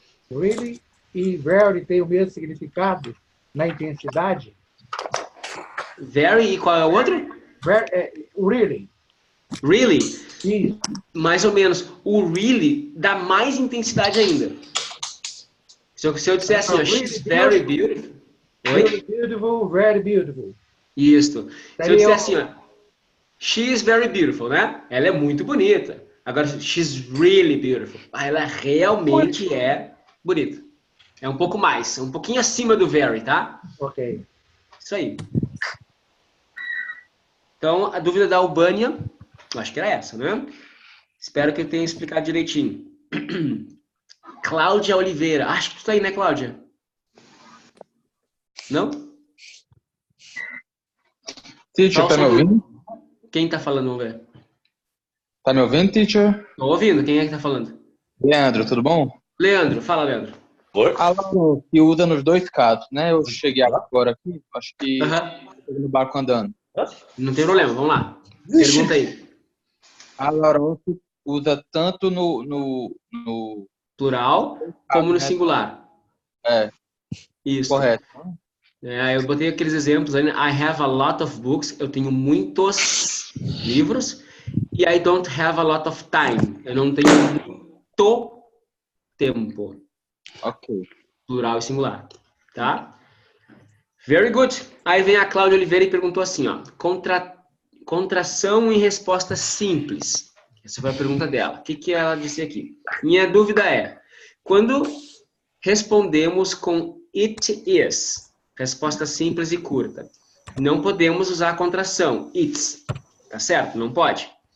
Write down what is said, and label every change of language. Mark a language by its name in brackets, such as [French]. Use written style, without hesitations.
[Portuguese] Really e very tem o mesmo significado na intensidade? Very e qual é o outro? Really. Really? Isso. Mais ou menos. O really dá mais intensidade ainda. Se eu disser assim, ó, [English] she's very beautiful. Really beautiful, very beautiful. [Portuguese] Isso. Se eu disser assim, ó, [English] she is very beautiful, [Portuguese] né? Ela é muito bonita. Agora, [English] she's really beautiful. [Portuguese] Ela realmente é bonita. É um pouco mais, um pouquinho acima do very, tá? Ok. Isso aí. Então, a dúvida da Albânia, eu acho que era essa, né? Espero que eu tenha explicado direitinho. Cláudia Oliveira. Acho que tu tá aí, né, Cláudia? Não? Teacher, tá me ouvindo? Quem tá falando, vamos ver? Tá me ouvindo, teacher? Tô ouvindo. Quem é que tá falando? Leandro, tudo bom? Leandro. Fala, Leandro. Por? A Laura, que usa nos dois casos, né? Eu cheguei agora aqui, acho que tô no barco andando. Não tem problema, vamos lá. Pergunta aí. A Laura usa tanto no Plural como no né? singular. É, Isso. correto. Eu botei aqueles exemplos aí, né? [English] I have a lot of books. [Portuguese] Eu tenho muitos livros. [English] E I don't have a lot of time. [Portuguese] Eu não tenho muito tempo. Ok. Plural e singular. Tá? [English] Very good. [Portuguese] Aí vem a Cláudia Oliveira e perguntou assim, ó. Contração em resposta simples. Essa foi a pergunta dela. O que ela disse aqui? Minha dúvida é, quando respondemos com it is, resposta simples e curta, não podemos usar a contração it's, tá certo? Não pode.